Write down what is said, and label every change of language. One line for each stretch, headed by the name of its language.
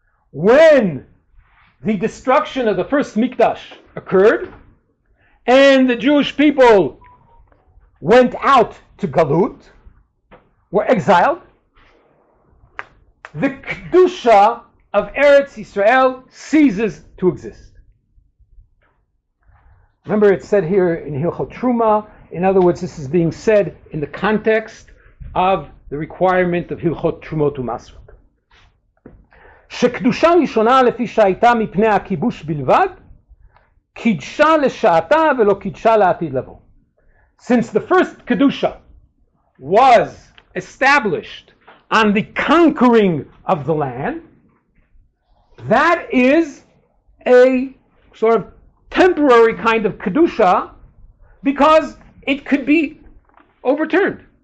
English: When the destruction of the first Mikdash occurred, and the Jewish people went out to Galut, were exiled, the Kedusha of Eretz Yisrael ceases to exist. Remember, it's said here in Hilchot Truma. In other words, this is being said in the context of the requirement of Hilchot Trumot u'Masrot.
Hebrew: שקדושה ראשונה לפי שהייתה מפני הכיבוש בלבד, קידשה לשעתה ולא קידשה לעתיד לבוא.
English: Since the first Kedusha was established on the conquering of the land, that is a sort of temporary kind of Kedusha because it could be overturned.